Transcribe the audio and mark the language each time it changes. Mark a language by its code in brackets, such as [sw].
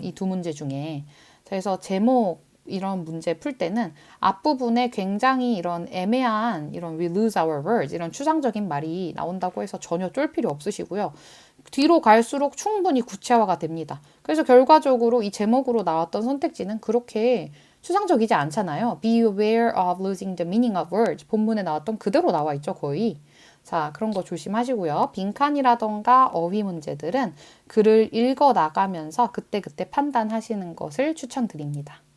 [ko] 이 두 문제 중에. 그래서 제목 이런 문제 풀 때는 앞부분에 굉장히 이런 애매한 이런 [en] we lose our words [ko] 이런 추상적인 말이 나온다고 해서 전혀 쫄 필요 없으시고요. 뒤로 갈수록 충분히 구체화가 됩니다. 그래서 결과적으로 이 제목으로 나왔던 선택지는 그렇게 추상적이지 않잖아요. [en] Be aware of losing the meaning of words. [ko] 본문에 나왔던 그대로 나와 있죠, 거의. 자, 그런 거 조심하시고요. 빈칸이라던가 어휘 문제들은 글을 읽어 나가면서 그때그때 판단하시는 것을 추천드립니다.